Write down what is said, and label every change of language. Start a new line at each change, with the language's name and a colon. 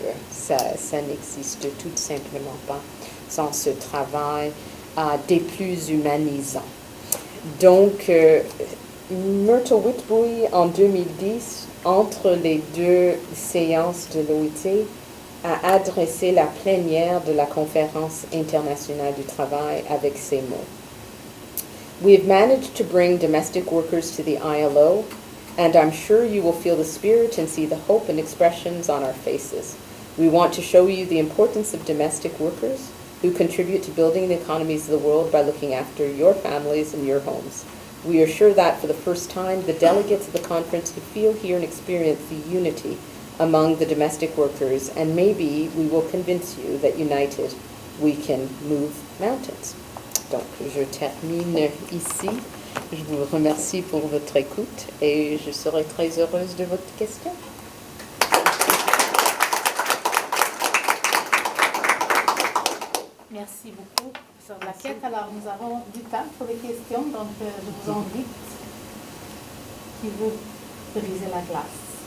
French: Ça n'existe tout simplement pas sans ce travail des plus humanisants. Donc, Myrtle Witbooi, en 2010, entre les deux séances de l'OIT, a adressé la plénière de la Conférence internationale du travail avec ces mots.
English: We have managed to bring domestic workers to the ILO, and I'm sure you will feel the spirit and see the hope and expressions on our faces. We want to show you the importance of domestic workers who contribute to building the economies of the world by looking after your families and your homes. We are sure that for the first time, the delegates of the conference could feel, hear, and experience the unity among the domestic workers, and maybe we will convince you that united we can move mountains.
French: Donc, je termine ici. Je vous remercie pour votre écoute et je serai très heureuse de votre question. Merci beaucoup, professeur Blaquette. Alors, nous avons du temps pour les questions, donc je vous invite qui veut briser la glace.